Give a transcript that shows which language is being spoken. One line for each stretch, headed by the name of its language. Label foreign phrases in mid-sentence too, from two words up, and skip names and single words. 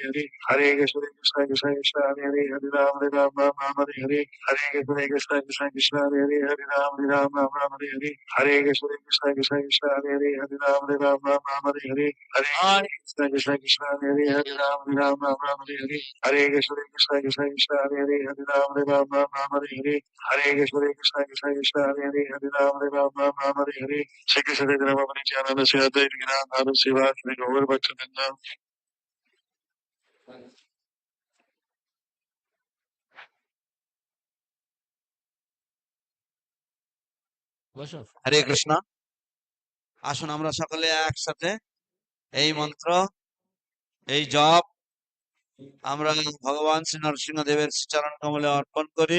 Bangla: Hare Hare Krishna Krishna Krishna Krishna Hare Hare Hare Ram Hare Hare Hare Krishna Krishna Krishna Krishna Hare Hare Hare Ram Hare Hare Hare Krishna Krishna Krishna Krishna Hare Hare Hare Ram Hare Hare Hare Krishna Krishna Krishna Hare Hare Hare Ram Hare Hare Hare Krishna Krishna Krishna Krishna Hare Hare Hare Ram Hare Hare Hare Krishna Krishna Krishna Krishna Hare Hare Hare Ram Hare Hare Shri Krishna Chaitanya Prabhu Nityananda Sri Advaita Gadadhara Seva Shri Gaur Bhaktavrinda বসো। হরে কৃষ্ণ। আসুন আমরা সকলে একসাথে এই মন্ত্র, এই জপ আমরা ভগবান শ্রী নরসিংহদেবের চরণ কমলে অর্পণ করি।